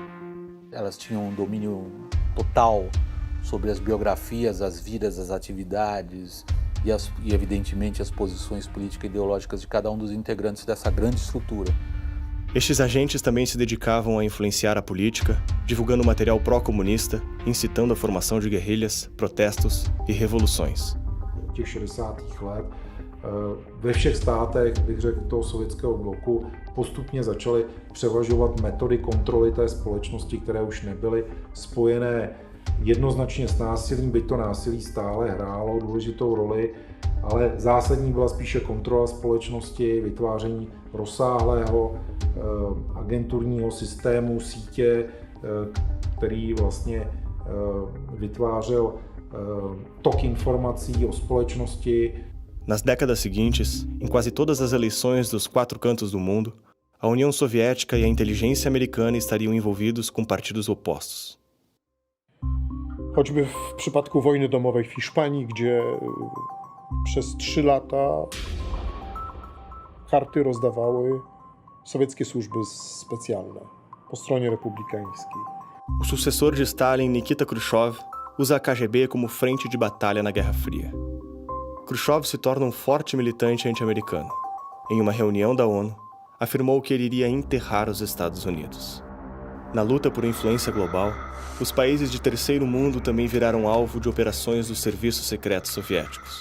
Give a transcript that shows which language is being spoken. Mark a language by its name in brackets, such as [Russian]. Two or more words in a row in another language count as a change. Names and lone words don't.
[Portuguese] Elas tinham um domínio total sobre as biografias, as vidas, as atividades e evidentemente, as posições políticas e ideológicas de cada um dos integrantes dessa grande estrutura. Estes agentes também se dedicavam a influenciar a política, divulgando material pró-comunista, incitando a formação de guerrilhas, protestos e revoluções. [Czech] Těch 60. let ve všech státech, bych řekl, toho sovětského bloku postupně začaly převažovat metody kontroly té společnosti, které už nebyly spojené jednoznačně s násilím, byť to násilí stále hrálo důležitou roli, ale zásadní byla spíše kontrola společnosti, vytváření rozsáhlého agenturního systému, sítě, který vlastně vytvářel toque informací o společnosti. [Portuguese] Nas décadas seguintes, em quase todas as eleições dos 4 cantos do mundo, a União Soviética e a inteligência americana estariam envolvidos com partidos opostos. [Polish] Choćby w przypadku wojny domowej w Hiszpanii, gdzie przez 3 lata karty rozdawały sowieckie służby specjalne po stronie republikańskiej. [Portuguese] O sucessor de Stalin, Nikita Khrushchev, usa a KGB como frente de batalha na Guerra Fria. Khrushchev se torna um forte militante anti-americano. Em uma reunião da ONU, afirmou que ele iria enterrar os Estados Unidos. Na luta por influência global, os países de terceiro mundo também viraram alvo de operações dos serviços secretos soviéticos.